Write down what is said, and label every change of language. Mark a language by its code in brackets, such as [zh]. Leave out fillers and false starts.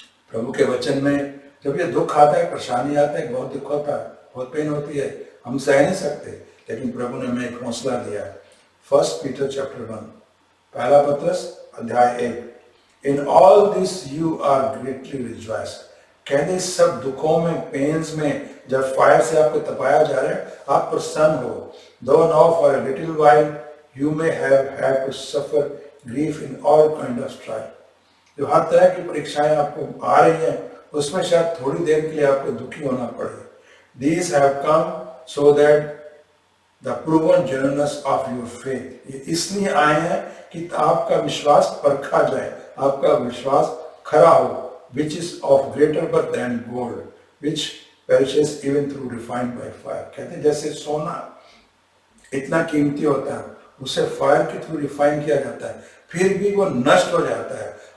[hi] प्रभु के वचन में जब ये दुख आता है, परेशानी आता है, बहुत दुख होता है, बहुत पेन होती है, हम सह नहीं सकते, लेकिन प्रभु ने हमें एक हौसला दिया है। 1 पीटर चैप्टर 1, पहला पत्रस अध्याय 1, [en] In all this you are greatly rejoice. [hi] कहते सब दुखों में, पेन्स में, जब फायर से आपको तपाया जा रहा है, आप प्रसन्न हो। [en] Though now for a little while you may have had to suffer grief in all kind of strife. [hi] जो हर तरह की परीक्षाएं आपको आ रही हैं, उसमें शायद थोड़ी देर के लिए आपको दुखी होना पड़े। [en] These have come so that the proven genuineness of your faith. [hi] ये इसलिए आए हैं कि आपका विश्वास परखा जाए, आपका विश्वास खरा हो, [en] which is of greater worth than gold, which perishes even through refined by fire. [hi] कहते हैं जैसे सोना इतना कीमती होता है, उसे फायर के थ्रू रिफाइन किया जाता है, फिर भी वो नष्ट हो जाता है।